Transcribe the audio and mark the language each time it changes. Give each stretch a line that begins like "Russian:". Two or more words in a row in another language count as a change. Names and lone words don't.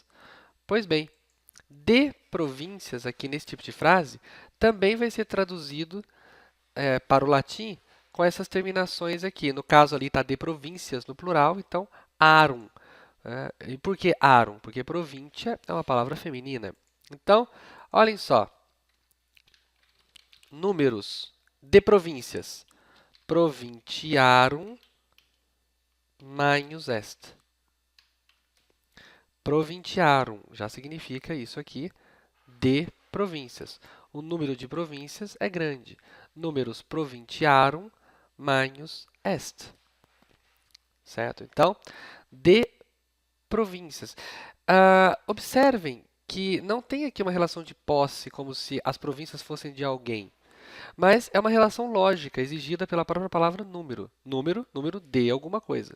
Portuguese: Pois bem, de províncias aqui nesse tipo de frase também vai ser traduzido para o latim com essas terminações aqui. No caso ali está de províncias no plural, então arum. E por que arum? Porque província é uma palavra feminina. Então, olhem só. Números de províncias.
Latin: Provinciarum manius est.
Portuguese: Provinciarum já significa isso aqui, de províncias. O número de províncias é grande.
Latin: Números provinciarum manius est.
Portuguese: Certo? Então, de províncias. Observem que não tem aqui uma relação de posse, como se as províncias fossem de alguém. Mas é uma relação lógica exigida pela própria palavra número. Número de alguma coisa.